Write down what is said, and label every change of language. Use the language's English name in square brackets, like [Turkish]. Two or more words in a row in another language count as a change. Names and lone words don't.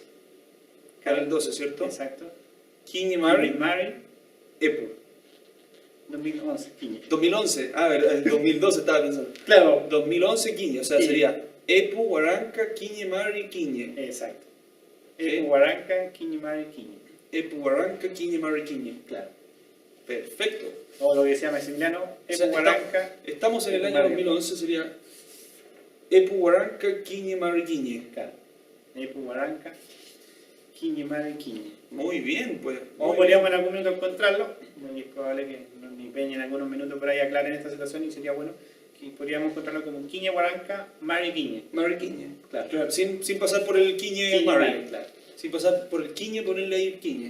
[Spanish] Para el 12, ¿cierto? Exacto. [Mapuche] Kiñimari, Mari, Epu. 2011, Quiñe. [Spanish] 2011, a ver, el 2012 estaba pensando. Claro. 2011, Quiñe, o sea, Sí. [Mapuche] sería Epu, Huaranca, Kiñimari, Quiñe. [Spanish] Exacto. Sí. [Mapuche] Epu, Huaranca, Quiñe, Mari, Quiñe. Epu, Huaranca, Kiñimari, Quiñe. [Spanish] Claro. Perfecto. O lo que decía Maximiliano, O [Mapuche] Epu, [Spanish] sea, [Mapuche] Huaranca. [Spanish] estamos en el [Mapuche] Epu, [Spanish] año [Mapuche] Mari. 2011, sería Epu, Huaranca, Kiñimari, Quiñe. [Spanish] Claro. [Mapuche] Epu, Huaranca, Quiñe, Mari, Quiñe. [Spanish] Muy bien, pues. O muy podríamos en algún minuto encontrarlo, muy probable que ni Peña en algunos minutos por ahí aclaren esta situación y sería bueno que podríamos encontrarlo como [Mapuche] Quiñe, Huaranca, Mari, Quiñe. bien. Mari Quiñe. [Spanish] Claro. Claro, sin pasar por el Quiñe, [Mapuche] Quiñe, Mari. Mari, [Spanish] claro. Sin pasar por el Quiñe, ponerle ahí Quiñe.